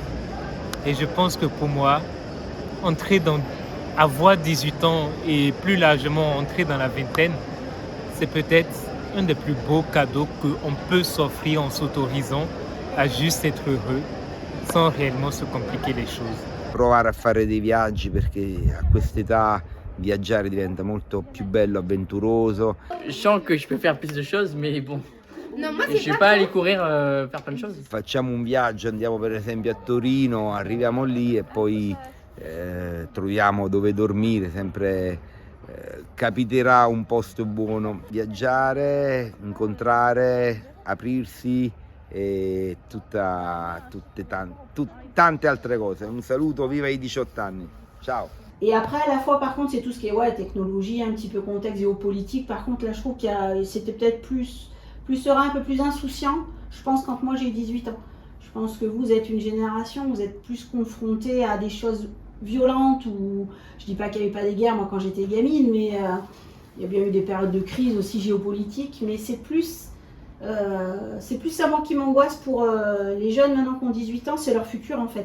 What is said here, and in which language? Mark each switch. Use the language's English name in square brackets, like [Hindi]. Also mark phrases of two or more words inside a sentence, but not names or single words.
[French] Et je pense que pour moi, avoir 18 ans et plus largement entrer dans la vingtaine, c'est peut-être un des plus beaux cadeaux qu'on peut s'offrir en s'autorisant a juste être heureux sans réellement se compliquer les choses. [Italian] Provare a fare dei viaggi perché a quest'età viaggiare diventa molto più bello, avventuroso. [French] Je sens que je peux faire plus de choses, mais bon. Non, moi, Je vais pas aller courir, faire plein de choses. [Italian] Facciamo un viaggio, andiamo per esempio a Torino, arriviamo lì e poi troviamo dove dormire, sempre capiterà un posto buono. Viaggiare, incontrare, aprirsi e tante altre cose. Un saluto, viva i 18 anni. Ciao. [French] Et après, à la fois, par contre, c'est tout ce qui est technologie, un petit peu contexte géopolitique. Par contre, là, je trouve que c'était peut-être plus serein, un peu plus insouciant, je pense, quand moi j'ai 18 ans. Je pense que vous êtes une génération, vous êtes plus confrontés à des choses violentes, ou je dis pas qu'il n'y avait pas des guerres, moi, quand j'étais gamine, mais il y a bien eu des périodes de crise aussi géopolitiques, mais c'est plus ça, moi, qui m'angoisse pour les jeunes maintenant qui ont 18 ans, c'est leur futur, en fait.